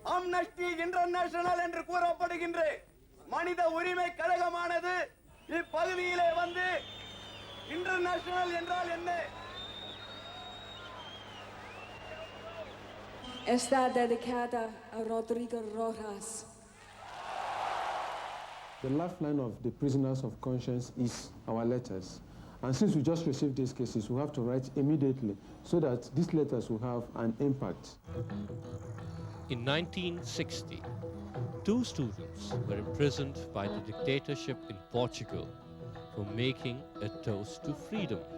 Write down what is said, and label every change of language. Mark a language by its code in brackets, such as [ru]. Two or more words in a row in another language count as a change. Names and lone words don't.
[ta] Amnesty International என்று கூறப்படுகின்ற மனித உரிமை கழகமானது இப்பகுதியிலே வந்து இன்டர்நேஷனல் என்றால் என்ன? [es] Está dedicada a Rodrigo Rojas. [en] The lifeline of the prisoners of conscience is our letters. And since we just received these cases, we have to write immediately so that these letters will have an impact. In 1960, 2 students were imprisoned by the dictatorship in Portugal for making a toast to freedom.